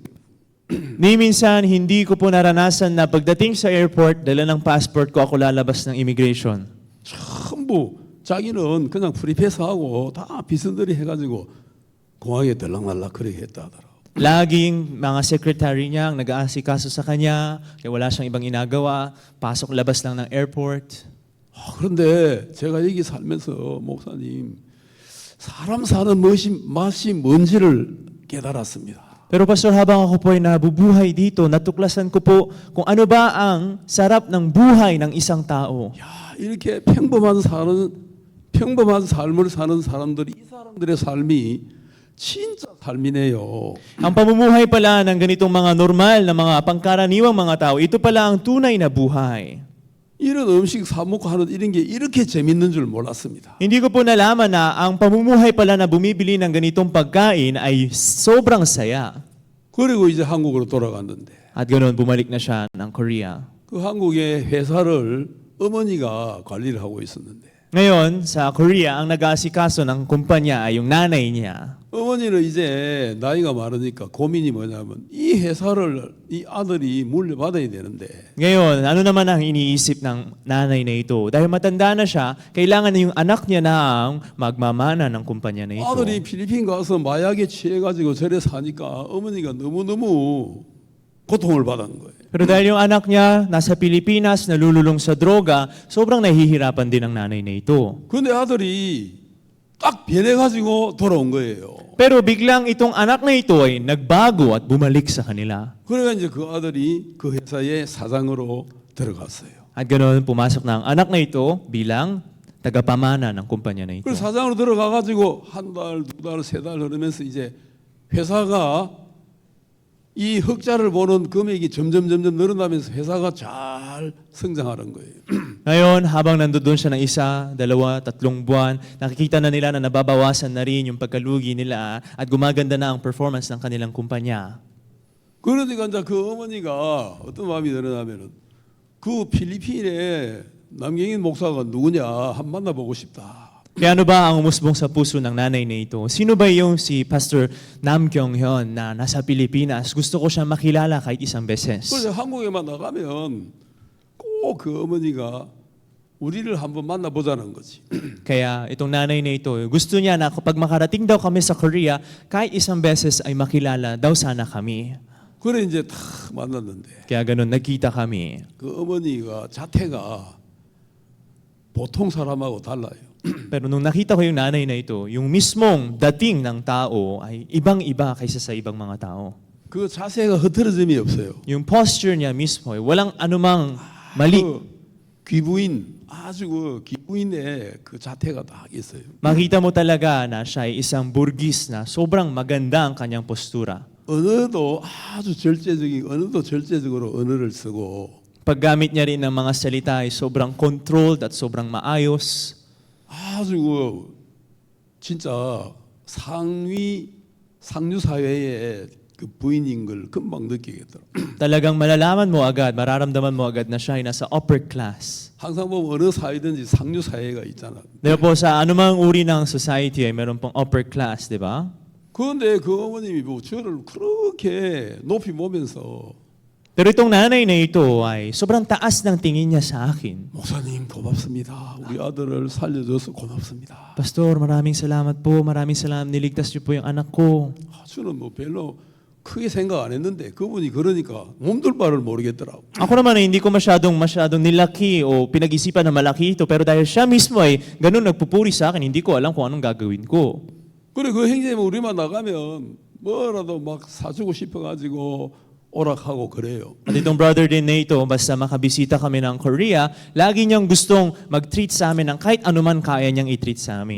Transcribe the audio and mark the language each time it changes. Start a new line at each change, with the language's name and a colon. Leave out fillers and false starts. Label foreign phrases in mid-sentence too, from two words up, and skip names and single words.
Filipino: Ni minsan hindi ko po naranasan na pagdating sa airport, dala ng passport ko ako lalabas ng immigration.
Korean: 전부 자기는 그냥 프리패스하고 다 비선들이 해가지고 공항에 들락날락 그렇게 했다 하더라고.
Filipino: Laging mga secretary niya ang nag-aasikaso sa kanya, kaya wala siyang ibang inagawa, pasok-labas lang ng airport.
Korean: 그런데 제가 여기 살면서 목사님 사람 사는 맛이 뭔지를 깨달았습니다.
Filipino: Pero Pastor, habang ako po ay nabubuhay dito, natuklasan ko po kung ano ba ang sarap ng buhay ng isang tao.
Korean: 야, 이렇게 평범한 삶을 사는 사람들이 이 사람들의 삶이 진짜 삶이네요.
Filipino: Ang pamumuhay pala ng ganitong mga normal na mga pangkaraniwang mga tao, ito pala ang tunay na buhay.
Korean: 이런 음식 사 먹고 하는 이런 게 이렇게 재밌는 줄 몰랐습니다.
Filipino: Hindi ko po nalaman na ang pamumuhay pala na bumibili ng ganitong pagkain ay sobrang saya.
Korean: 그리고 이제 한국으로 돌아갔는데
Filipino: At ganoon, bumalik na siya ng Korea.
Korean: 그 한국의 회사를 어머니가 관리를 하고 있었는데
Filipino: Ngayon, sa Korea, ang nag-aasikaso ng kumpanya ay yung nanay niya.
Korean: 어머니는 이제 나이가 많으니까 고민이 뭐냐면 이 회사를 이 아들이 물려받아야 되는데
Filipino: Ngayon, ano naman ang iniisip ng nanay na ito? Dahil matanda na siya, kailangan na yung anak niya na ang magmamana ng kumpanya na ito.
Korean: 아들이 필리핀 가서 마약에 취해가지고 저래 사니까 어머니가 너무너무 고통을 받은 거예요.
Filipino: Pero dahil yung anak niya nasa Pilipinas, nalululong sa droga, sobrang nahihirapan din ang nanay na ito.
Korean: 근데 아들이 딱 변해가지고 돌아온 거예요.
Filipino: Pero biglang itong anak na ito ay nagbago at bumalik sa kanila.
Korean: 그러니까 이제 그 아들이 그 회사의 사장으로 들어갔어요.
Filipino: At ganoon, pumasok na ang anak na ito bilang tagapamana ng kumpanya na ito.
Korean: 그래서 사장으로 들어가가지고 한 달, 2달, 3달 흐르면서 이제 회사가 이 흑자를 보는 금액이 점점 늘어나면서 회사가 잘 성장하는 거예요.
Filipino: Ngayon, habang nandoon siya ng 1, 2, 3 buwan, nakikita na nila na nababawasan na rin yung pagkalugi nila at gumaganda na ang performance ng kanilang kumpanya.
Korean: 그러니까 이제 그 어머니가 어떤 마음이 드느냐면은 그 필리핀에 남경인 목사가 누구냐 한번 만나보고 싶다.
Filipino: Kaya ano ba ang umusbong sa puso ng nanay na ito? Sino ba yung si Pastor Nam Kyung-hyun na nasa Pilipinas? Gusto ko siyang makilala kahit isang beses.
Korean: 그래서 한국에만 나가면 꼭 그 어머니가 우리를 한번 만나보자는 거지.
Filipino: Kaya itong nanay na ito, gusto niya na kapag makarating daw kami sa Korea, kahit isang beses ay makilala daw sana kami.
Korean: 그래 이제 다 만났는데
Filipino: Kaya ganun, nagkita kami.
Korean: 그 어머니가 자태가 보통 사람하고 달라요.
Filipino: Pero nung nakita ko yung nanay na ito, yung mismong dating ng tao ay ibang-iba kaysa sa ibang mga tao.
Korean: 그 자세가 흐트러짐이 없어요.
Filipino: Yung posture niya mismo, ay walang anumang mali.
Korean: 그 귀부인 아주 그 귀부인의 그 자태가 딱 있어요.
Filipino: Makita mo talaga na siya ay isang burgis na sobrang maganda ang kanyang postura.
Korean: 언어도 아주 절제적인 언어도 절제적으로 언어를 쓰고
Filipino: Paggamit niya rin ng mga salita ay sobrang controlled at sobrang maayos.
Korean: 아주 그 진짜 상류 사회의 그 부인인 걸 금방 느끼겠더라.
Filipino: Talagang malalaman mo agad, mararamdaman mo agad na siya ay nasa
English: upper class.
Korean: 항상 보면 어느 사회든지 상류 사회가 있잖아.
Filipino: Di ba po sa anumang uri ng society ay meron pong
English: upper class,
Filipino: di ba?
Korean: 그런데 그 어머님이 뭐 저를 그렇게 높이 보면서
Filipino: Pero itong nanay na ito ay sobrang taas ng tingin niya sa akin.
Korean: 목사님 고맙습니다. 우리 아들을 살려줘서 고맙습니다.
Filipino: Pastor, maraming salamat po. Maraming salamat. Niligtas niyo po yung anak ko.
Korean: 저는 뭐 별로 크게 생각 안 했는데 그분이 그러니까 몸둘 바를 모르겠더라고.
Filipino: Ako naman ay hindi ko masyadong nilaki o pinag-isipan na malaki ito. Pero dahil siya mismo ay ganun nagpupuri sa akin, hindi ko alam kung anong gagawin ko.
Korean: 그래 그 형제님 우리만 나가면 뭐라도 막 사주고 싶어가지고 오락하고 그래요.
Filipino: At itong brother din na ito, basta makabisita kami ng Korea, lagi niyang gustong mag-treat sa amin ng kahit anuman kaya niyang i-treat sa amin.